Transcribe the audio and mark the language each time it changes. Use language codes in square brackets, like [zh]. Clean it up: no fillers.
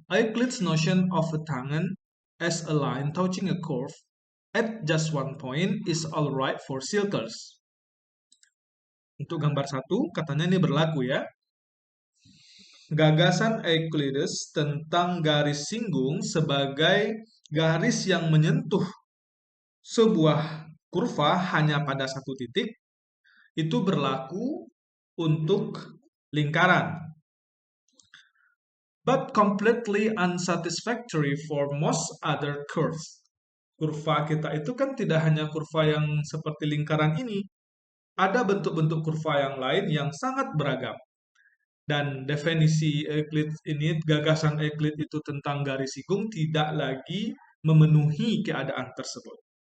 [en] Euclid's notion of a tangent as a line touching a curve at just one point is alright for circles. [id] Untuk gambar satu, katanya ini berlaku ya. Gagasan Euclides tentang garis singgung sebagai garis yang menyentuh sebuah kurva hanya pada satu titik itu berlaku untuk lingkaran. [en] But completely unsatisfactory for most other curves. [id] Kurva kita itu kan tidak hanya kurva yang seperti lingkaran ini, ada bentuk-bentuk kurva yang lain yang sangat beragam. Dan definisi Euclid ini, gagasan Euclid itu tentang garis singgung tidak lagi memenuhi keadaan tersebut.